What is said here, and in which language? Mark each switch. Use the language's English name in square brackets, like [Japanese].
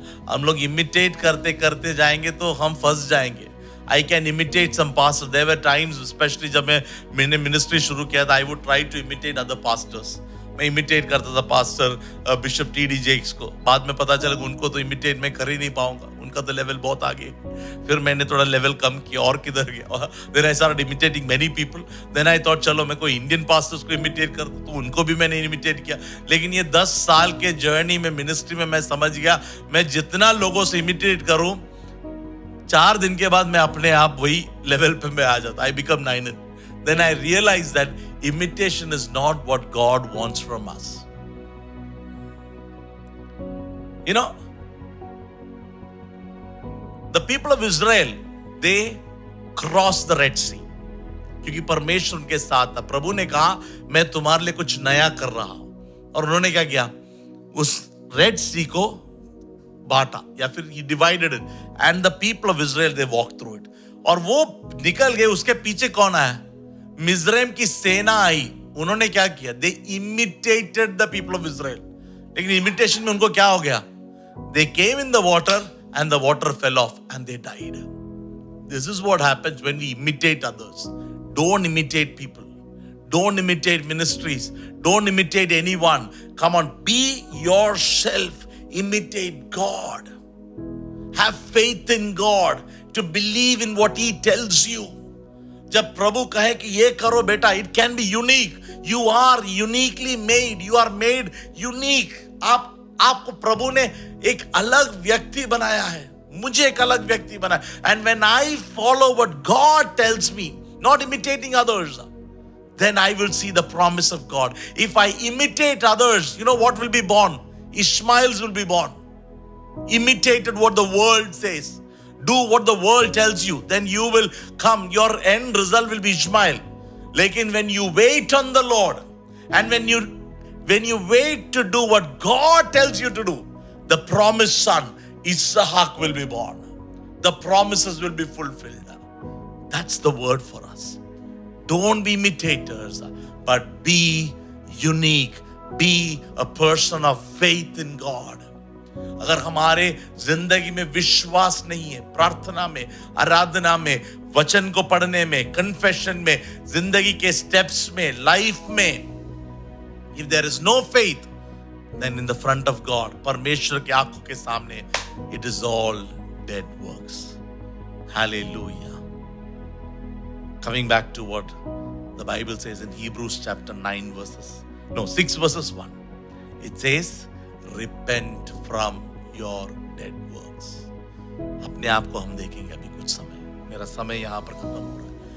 [Hindi] हम लोग imitate करते करते जाएंगे तो हम फंस जाएंगे. [English] I can imitate some pastors. There were times, especially [Hindi] जब मैंने ministry शुरू किया था, [English] I would try to imitate other pastors. [Hindi] मैं इमिटेट करता था पास्टर बिशप टी.डी. जेक्स को. बाद में पता चला उनको तो इमिटेट मैं कर ही नहीं पाऊंगा, उनका तो लेवल बहुत आगे. फिर मैंने थोड़ा लेवल कम किया और किधर गया. [English] Then I started imitating many people. Then I thought [Hindi] चलो मैं कोई इंडियन पास्टर्स को इमिटेट कर दूं, तो उनको भी मैंने इमिटेट किया. लेकिन ये 10 साल के जर्नी में मिनिस्ट्री में मैं समझ गया, मैं जितना लोगों से इमिटेट करूं, 4 दिन के बाद मैं अपने आप वही लेवल पे मैं आ जाता. [English] I become 9. Then I realized that imitation is not what God wants from us. You know, the people of Israel, they crossed the Red Sea. [Hindi] क्योंकि परमेश्वर उनके साथ था. प्रभु ने कहा, मैं तुम्हारे लिए कुछ नया कर रहा हूं. और उन्होंने क्या किया? उस रेड सी को बांटा, या फिर [English] he divided it, and the people of Israel they walked through it. [Hindi] और वो निकल गए. उसके पीछे कौन आया? मिस्रैम की सेना आई. उन्होंने क्या किया? [English] They imitated the people of Israel. [Hindi] लेकिन इमिटेशन में उनको क्या हो गया? [English] They came in the water and the water fell off and they died. This is what happens when we imitate others. Don't imitate people. Don't imitate ministries. Don't imitate anyone. Come on, be yourself. Imitate God. Have faith in God to believe in what He tells you. [Hindi] जब प्रभु कहे कि ये करो बेटा, [English] it can be unique. You are uniquely made. You are made unique. आप [Hindi] आपको प्रभु ने एक अलग व्यक्ति बनाया है, मुझे एक अलग व्यक्ति बनाया. [English] And when I follow what God tells me, not imitating others, then I will see the promise of God. If I imitate others, you know what will be born? Ishmaels will be born. Imitated what the world says. Do what the world tells you, then you will come. Your end result will be Ishmael. Lekin when you wait on the Lord, and when you wait to do what God tells you to do, the promised son, Isaac, will be born. The promises will be fulfilled. That's the word for us. Don't be imitators, but be unique. Be a person of faith in God. [Hindi] अगर हमारे जिंदगी में विश्वास नहीं है, प्रार्थना में, आराधना में, वचन को पढ़ने में, कन्फेशन में, जिंदगी के स्टेप्स में, लाइफ में, [English] if there is no faith, then in the front of God, [Hindi] परमेश्वर की आंखों के सामने, [English] it is all dead works. Hallelujah. Coming back to what the Bible says in Hebrews chapter 6 verses 1. It says, repent from your dead works. [Hindi] अपने आप को हम देखेंगे अभी कुछ समय. मेरा समय यहाँ पर खत्म हो रहा है.